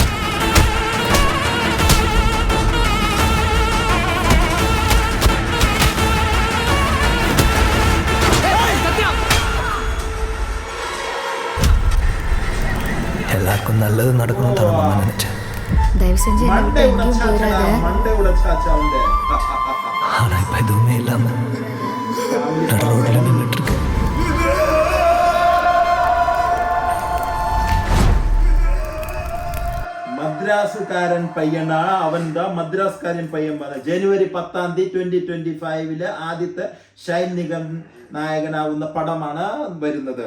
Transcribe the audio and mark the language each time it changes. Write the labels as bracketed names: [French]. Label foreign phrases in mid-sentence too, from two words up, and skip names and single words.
[Tamil] எல்லாருக்கும் நல்லது நடக்கணும் தான் நம்ம நினைச்சேன். தயவு செஞ்சு மண்டை உடைச்சாச்சா வந்து. ஆனா இப்ப எதுவுமே இல்லாம நடு ரோட்ல நின்றுட்டு இருக்கு. [Malayalam] മദ്രാസുകാരൻ പയ്യനാണ്. അവൻ്റെ മദ്രാസുകാരൻ പയ്യൻ പറഞ്ഞ ജനുവരി 10 2025 ആദ്യത്തെ ഷൈൻ നിഗം നായകനാവുന്ന പടമാണ് വരുന്നത്.